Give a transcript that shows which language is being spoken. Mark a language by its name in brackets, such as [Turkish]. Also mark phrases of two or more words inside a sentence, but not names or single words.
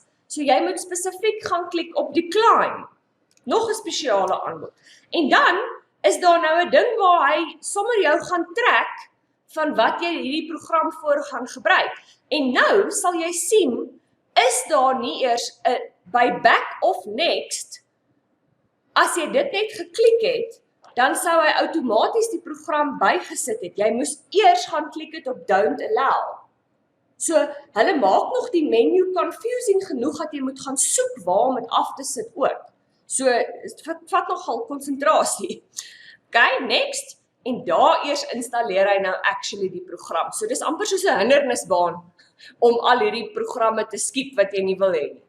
[Afrikaans] So jy moet spesifiek gaan klik op decline. Nog 'n spesiale aanbod. En dan is daar nou 'n ding waar hy sommer jou gaan trek van wat jy hierdie program voor gaan gebruik. En nou sal jy sien, is daar nie eers by back of next, as jy dit net geklik het, dan sou hy outomaties die program bygesit het. Jy moes eers gaan klik het op [English] don't allow. [Afrikaans] So, hulle maak nog die menu confusing genoeg dat jy moet gaan soek waar om dit af te sit ook. So, het vat nogal konsentrasie. [English] Okay, next. [Afrikaans] En daar eers installeer hy nou actually die program. So dis amper soos 'n hindernisbaan om al hierdie programme te skiep wat jy nie wil hê nie.